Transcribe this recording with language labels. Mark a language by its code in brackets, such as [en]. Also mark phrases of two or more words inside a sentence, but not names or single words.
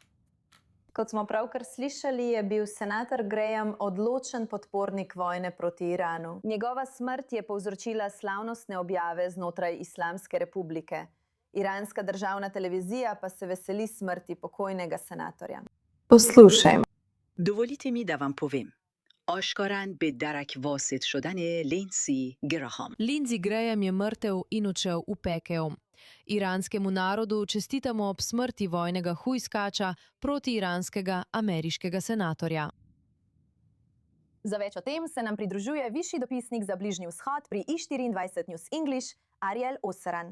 [sl] Kot smo pravkar slišali, je bil senator Graham odločen podpornik vojne proti Iranu. Njegova smrt je povzročila slavnostne objave znotraj Islamske republike. Iranska državna televizija pa se veseli smrti pokojnega senatorja. Poslušajmo. Dovolite mi da vam povem. [fa] Oshkoran به درک واسط شدن لینسی گراهام. [sl] Lindsey Graham je mrtev in odšel v pekel. Iranskemu narodu čestitamo ob smrti vojnega hujskača proti iranskega ameriškega senatorja. Za več o tem se nam pridružuje višji dopisnik za Bližnji vzhod pri I24 News English, Ariel Oseran.